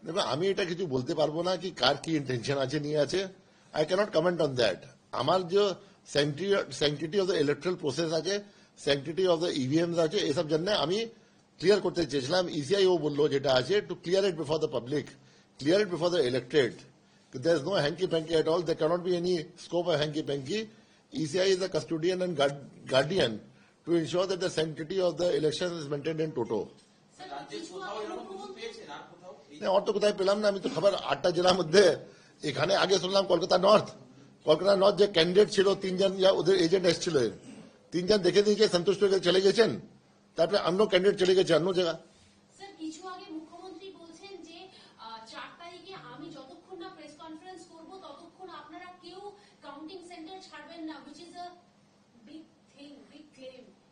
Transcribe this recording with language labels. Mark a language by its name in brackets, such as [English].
[Bangla] দেখো আমি এটা কিছু বলতে পারবো না কি কার কি ইন্টেনশন আছে নিয়ে আছে, [English] I can't comment on that. [Bangla] আমার যে [English] sanctity of the electoral process [Bangla] আছে, [English] sanctity of the EVMs [Bangla] আছে, এসব জন্য আমি ক্লিয়ার করতে চেয়েছিলাম। ইসিআই ও বললো যেটা আছে [English] To clear it before the public, clear it before the elected. There is no hanky-panky at all. There cannot be any scope of hanky-panky. ECI is the custodian and guardian to ensure that the sanctity of the election is maintained in toto. [Bangla] Sir রাজ্যের কিছু কোথাও আগে এরকম কিছু মুখ্যমন্ত্রী পেয়েছেন আর কোথাও? না, অত কোথায় পেলাম না, আমি তো খবর 8টা জেলার মধ্যে, এখানে আগে শুনলাম কলকাতা নর্থ যে ক্যান্ডিডেট ছিল 3 জন, ওদের এজেন্ট এসেছিল, 3 জন দেখে দিয়ে সন্তুষ্ট হয়ে চলে গেছেন, তারপরে অন্য ক্যান্ডিডেট চলে গেছে অন্য জায়গা। স্যার কিছু আগে মুখ্যমন্ত্রী বলছেন যে 4 তারিখে আমি যতক্ষণ না প্রেস কনফারেন্স করব ততক্ষণ আপনারা কেউ কাউন্টিং সেন্টার ছাড়বেন না, [English] which is a big claim.